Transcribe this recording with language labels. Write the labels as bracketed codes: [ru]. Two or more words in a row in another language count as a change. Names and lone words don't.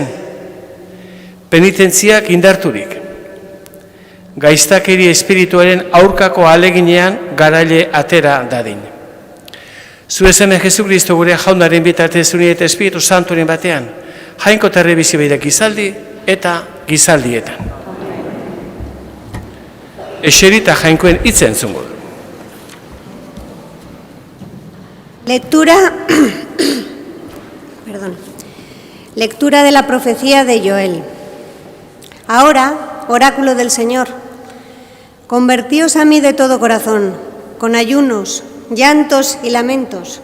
[eu] Penitentziak indarturik. Gaiztakeri espirituaren aurkako aleginean garaile atera dadin. Zu eseme Jesu Kristo gure jaunaren bitartez uni eta Espiritu Santuren batean, jainko eta bizi behirak gizaldi eta gizaldietan. Eserita jainkoen hitza entzungo du. [es] Lectura de la profecía de Joel. Ahora, oráculo del Señor, convertíos a mí de todo corazón, con ayunos, llantos y lamentos.